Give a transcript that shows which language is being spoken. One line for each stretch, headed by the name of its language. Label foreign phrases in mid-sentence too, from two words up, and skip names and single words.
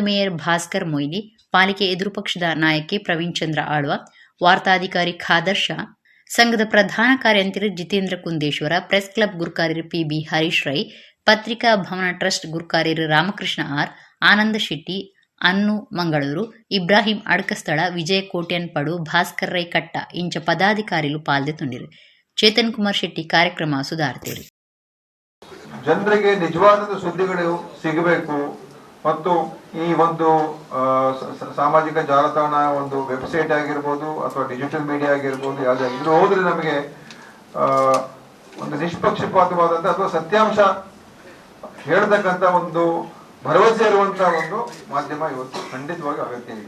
Tulu: ಮೇಯರ್ ಭಾಸ್ಕರ್ ಮೊಯ್ಲಿ, ಪಾಲಿಕೆ ಎದುರು ಪಕ್ಷದ ನಾಯಕಿ ಪ್ರವೀಣ್ ಚಂದ್ರ ಆಳ್ವ, ವಾರ್ತಾಧಿಕಾರಿ ಖಾದರ್ ಶಾ, ಸಂಘದ ಪ್ರಧಾನ ಕಾರ್ಯಂತರಿ ಜಿತೇಂದ್ರ ಕುಂದೇಶ್ವರ, ಪ್ರೆಸ್ ಕ್ಲಬ್ ಗುರುಕಾರ್ಯರು ಪಿಬಿ ಹರೀಶ್ ರೈ, ಪತ್ರಿಕಾ ಭವನ ಟ್ರಸ್ಟ್ ಗುರುಕಾರ್ಯರು ರಾಮಕೃಷ್ಣ ಆರ್, ಆನಂದ ಶೆಟ್ಟಿ, ಅನ್ನು ಮಂಗಳೂರು, ಇಬ್ರಾಹಿಂ ಅಡ್ಕಸ್ಥಳ, ವಿಜಯ ಕೋಟ್ಯನ್ ಪಡು, ಭಾಸ್ಕರ್ ರೈ ಕಟ್ಟ ಇಂಚ ಪದಾಧಿಕಾರಿಗಳು ಪಾಲ್ಗೊಂಡಿರು. ಚೇತನ್ ಕುಮಾರ್ ಶೆಟ್ಟಿ ಕಾರ್ಯಕ್ರಮ ಸುಧಾರ್ತಿರು.
Kannada: ಜನರಿಗೆ ನಿಜವಾದ ಸುದ್ದಿಗಳು ಸಿಗಬೇಕು ಮತ್ತು ಈ ಒಂದು ಸಾಮಾಜಿಕ ಜಾಲತಾಣ ಒಂದು ವೆಬ್ಸೈಟ್ ಆಗಿರ್ಬೋದು ಅಥವಾ
English: digital media
Kannada: ಆಗಿರ್ಬೋದು ಯಾವುದೇ ಇದು ಹೋದ್ರೆ ನಮಗೆ ಒಂದು ನಿಷ್ಪಕ್ಷಪಾತವಾದಂತ ಅಥವಾ ಸತ್ಯಾಂಶ ಹೇಳ್ತಕ್ಕಂಥ ಒಂದು ಭರವಸೆ ಇರುವಂತಹ ಒಂದು ಮಾಧ್ಯಮ ಇವತ್ತು ಖಂಡಿತವಾಗಿ ಅಗತ್ಯ ಇದೆ.